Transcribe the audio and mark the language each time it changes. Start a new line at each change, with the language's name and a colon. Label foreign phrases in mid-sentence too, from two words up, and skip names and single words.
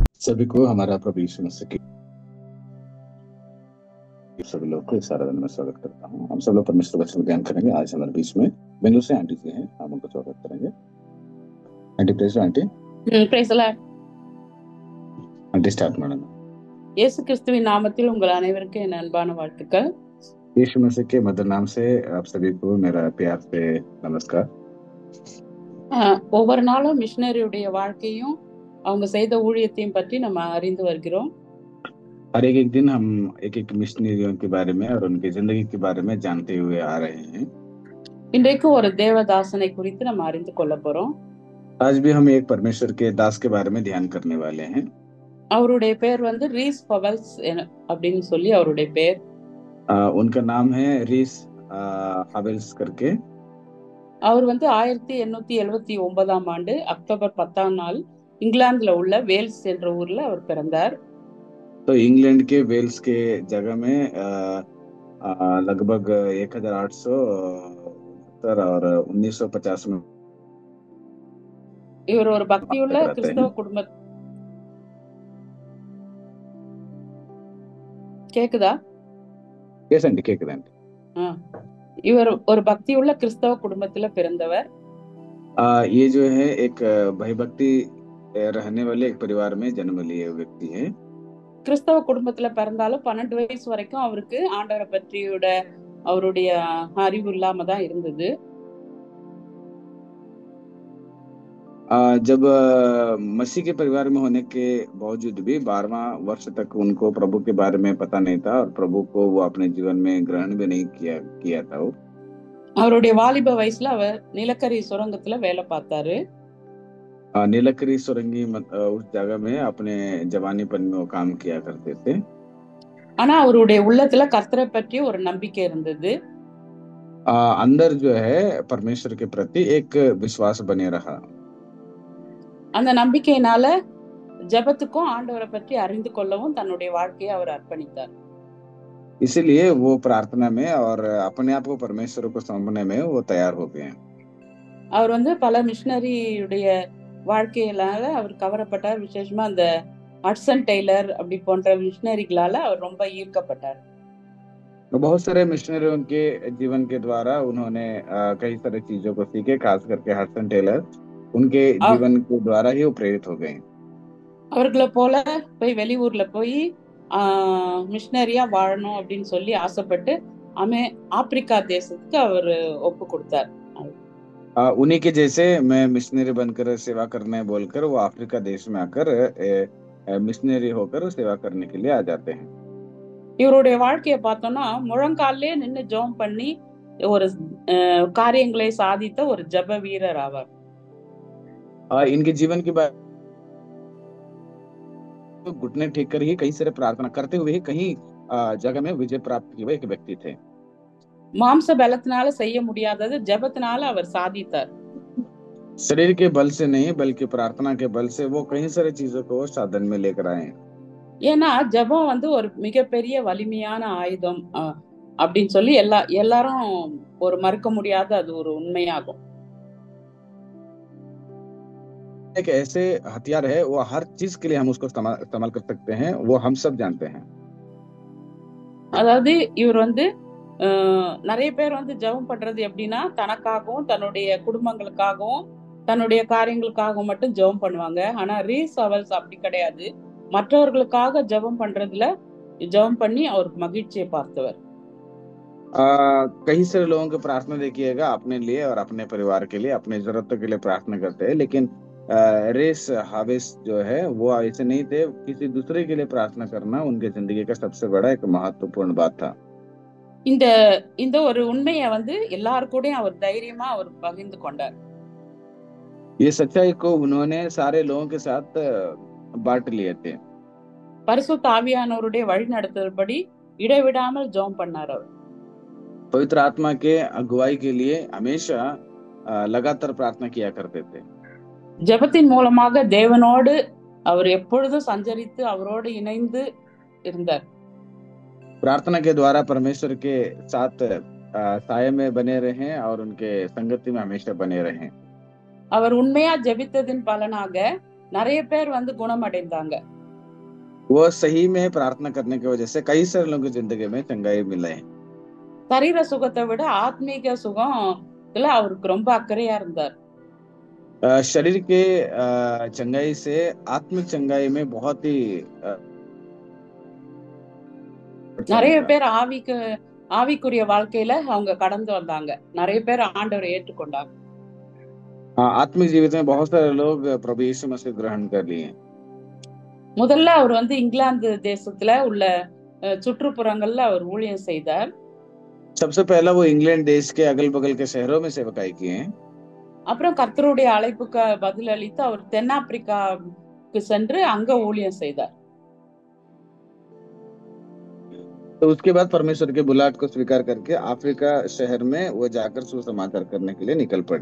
Hindi: सभी को हमारा प्रभु यीशु मसीह के सभी लोग को इस आराधना में स्वागत करता हूँ। हम सब लोग परमेश्वर वचन ज्ञान करेंगे। आज हमारे बीच में बेंगलुरु से आंटी जी हैं, हम उनको स्वागत करेंगे।
English: aunty praise aunty praise the Lord. aunty start madam.
Tamil: இயேசு கிறிஸ்துவின் நாமத்தில் உங்கள் அனைவருக்கும் என் அன்பான வாழ்த்துக்கள்.
Hindi: यीशु मसीह के मधुर नाम से आप सभी को मेरा प्यार से नमस्कार।
Tamil: ஒவ்வொரு நாளும் மிஷனரியுடைய வாழ்க்கையும் அவங்க செய்த ஊழியத்தையும் பற்றி நம்ம அறிந்து வருகிறோம்.
Hindi: हर एक दिन हम एक एक मिशनरियों के बारे में और उनकी जिंदगी के बारे में जानते हुए आ रहे हैं।
Tamil: இன்றைக்கு ஒரு தேவதாசனை குறித்து நம்ம அறிந்து கொள்ள போறோம்.
Hindi: आज भी हम एक परमेश्वर के दास के बारे में ध्यान करने वाले हैं।
Tamil: அவருடைய பேர் வந்து ரீஸ் பவல்ஸ் அப்படின்னு சொல்லி அவருடைய பேர்.
Hindi: उनका नाम है रीस हावेल्स करके।
Tamil: அவர் வந்து 1879ஆம் ஆண்டு அக்டோபர் 10ஆம் நாள் இங்கிலாந்துல உள்ள வேல்ஸ் என்ற ஊர்ல அவர் பிறந்தார்.
Hindi: तो इंग्लैंड के वेल्स के जगह में लगभग 1869 और 1950 में
Tamil: இவர் ஒரு பக்தியுள்ள கிறிஸ்தவ குடும்ப கேக்குதா?
English: yes aunty கேக்குது आंटी।
Tamil: இவர் ஒரு பக்தியுள்ள கிறிஸ்தவ குடும்பத்துல பிறந்தவர்.
Hindi: ये जो है एक भयभक्ति रहने वाले एक परिवार में जन्म लिए व्यक्ति है।
Tamil: கிறிஸ்தவ குடும்பத்துல பிறந்தாலும் 12 வயசு வரைக்கும் அவருக்கு ஆண்டவரை பற்றியோட அவருடைய அறிவு இல்லாம தான் இருந்தது.
Hindi: जब मसीह के परिवार में होने के बावजूद भी 12वां वर्ष तक उनको प्रभु के बारे में पता नहीं था और प्रभु को वो अपने जीवन में ग्रहण भी नहीं किया था।
Tamil: அவருடைய வாலிப வயசுல அவர் நிலக்கரி சுரங்கத்துல வேலை பார்த்தாரு.
Hindi: नीलकरी सुरंगी उस जगह में अपने जवानीपन में वो काम किया करते थे।
Tamil: ஆனா அவருடைய உள்ளத்துல கர்த்தரை பற்றி ஒரு நம்பிக்கை இருந்தது.
Hindi: अंदर जो है परमेश्वर के प्रति एक विश्वास बने रहा।
Tamil: அந்த நம்பிக்கையினால ஜெபத்துக்கும் ஆண்டவரை பற்றி அறிந்து கொள்ளவும் தன்னுடைய வாழ்க்கையை அவர் அர்ப்பணித்தார்.
Hindi: इसीलिए वो प्रार्थना में और अपने आप को परमेश्वर को सौंपने में वो तैयार हो गए।
Tamil: அவர் வந்து பல மிஷனரியுடைய வாழ்க்கையினால அவர் கவரப்பட்டார். விசேஷமா அந்த ஹட்சன் டெய்லர் அப்படி போன்ற மிஷனரிகளால அவர் ரொம்ப ஈர்க்கப்பட்டார்.
Hindi: बहुत सारे मिशनरियों के जीवन के द्वारा उन्होंने कई सारी चीजों को सीखे, खास करके हडसन टेलर उनके जीवन के द्वारा ही वो प्रेरित हो गए।
Tamil: அவர்களை போல போய் வெளியூர்ல போய் மிஷனரியா வாழணும் அப்படின்னு சொல்லி ஆசைப்பட்டு ஆப்பிரிக்கா தேசத்துக்கு அவர் ஒப்பு கொடுத்தார்.
Hindi: उन्हीं के जैसे मैं मिशनरी बनकर सेवा करने बोलकर वो अफ्रीका देश में आकर मिशनरी होकर सेवा करने के लिए आ जाते हैं।
Tamil: இவருடைய வாழ்க்கையை பார்த்தோம்னா முழங்காலே நின்று ஜெபம் பண்ணி ஒரு காரியங்களை சாதித்த ஒரு ஜெப வீரர் ஆவார்.
Hindi: इनके जीवन की बात घुटने टेक कर ही कई सारे प्रार्थना करते हुए ही कहीं जगह में विजय प्राप्त किए हुए एक व्यक्ति थे।
Tamil: மாம்ச பலத்தினால செய்ய முடியாதது ஜெபத்தினால அவர் சாதித்தார்.
Hindi: शरीर के बल से नहीं बल्कि प्रार्थना के बल से वो कई सारी चीजों को साधन में लेकर आए।
Tamil: ஏன்னா ஜெபம் வந்து ஒரு மிகப்பெரிய வலிமையான ஆயுதம் அப்படின்னு சொல்லி எல்லாரும் ஒரு மறுக்க முடியாத அது ஒரு உண்மையாகும்.
Hindi: एक ऐसे हथियार है, वो हर चीज के लिए हम उसको इस्तेमाल कर सकते हैं, वो हम सब जानते हैं।
Tamil: அதாவது இவர் வந்து நிறைய பேர் வந்து ஜெபம் பண்றது எப்படின்னா தனக்காகவும் தன்னுடைய குடும்பங்களுக்காகவும் தன்னுடைய காரியங்களுக்காகவும் மட்டும் ஜெபம் பண்ணுவாங்க. ஆனா ரீஸ் ஹாவெல்ஸ் அப்படி கிடையாது. மற்றவர்களுக்காக ஜெபம் பண்றதுல ஜெபம் பண்ணி அவருக்கு மகிழ்ச்சியை பார்த்தவர்.
Hindi: कई सारे लोगों की प्रार्थना देखिएगा अपने लिए और अपने परिवार के लिए, अपने जरूरतों के लिए प्रार्थना करते हैं, लेकिन रेस हावेस जो है वो ऐसे नहीं थे। किसी दूसरे के लिए प्रार्थना करना उनके जिंदगी का सबसे बड़ा एक महत्वपूर्ण बात था।
Tamil: இந்த ஒரு உண்மையை வந்து எல்லாருக்கூடயும் அவர் தைரியமா அவர் பகிர்ந்து கொண்டார்.
Hindi: ये सच्चाई को उन्होंने सारे लोगों के साथ बांट लिए थे।
Tamil: பரிசுத்த ஆவியானவருடைய வழிநடத்துதல்படி இடைவிடாமல் ஜெபம் பண்ணார் அவர்.
Hindi: पवित्र आत्मा के अगुवाई के लिए हमेशा लगातार प्रार्थना किया करते थे।
Tamil: ஜெபத்தின் மூலமாக தேவனோடு அவர் எப்பொழுதும் சஞ்சரித்து அவரோடு இணைந்து இருந்தார்.
Hindi: प्रार्थना के द्वारा परमेश्वर के साथ साये में बने रहे और उनके संगति में हमेशा बने रहे।
Tamil: அவர் உண்மையா ஜெபித்ததின் பலனாக நிறைய பேர் வந்து குணமடைந்தாங்க.
Hindi: वो सही में प्रार्थना करने की वजह से कई सारे लोगों की जिंदगी में चंगाई मिले हैं।
Tamil: சரீர சுகத்தை விட ஆத்மீக சுகத்துல அவருக்கு ரொம்ப அக்கறையா இருந்தார்.
Hindi: शरीर के चंगाई से आत्मिक चंगाई में बहुत ही
Tamil: நிறைய
Hindi: पड़ता
Tamil: பேர் ஆவிக்குரிய வாழ்க்கையில அவங்க கடந்து வந்தாங்க. நிறைய பேர் ஆண்டவரை ஏற்றுக்கொண்டாங்க.
Hindi: आत्मिक जीवित में बहुत सारे लोग प्रभु यीशु मसीह ग्रहण कर लिए।
Tamil: முதல்ல அவர் இங்கிலாந்து தேசத்துல உள்ள சுற்றுப்புறங்கள்ல அவர் ஊழியம் செய்தார்.
Hindi: सबसे पहला वो इंग्लैंड देश के अगल बगल के शहरों में सेवकाई किए।
Tamil: அப்புறம் கர்த்தருடைய அழைப்புக்கு பதிலளித்து அவர் தென்னாப்பிரிக்காவுக்கு சென்று அங்க ஊழியம் செய்தார்.
Hindi: तो उसके बाद परमेश्वर के बुलाहट को स्वीकार करके अफ्रीका शहर में वो जाकर सुसमाचार करने के लिए निकल पड़े।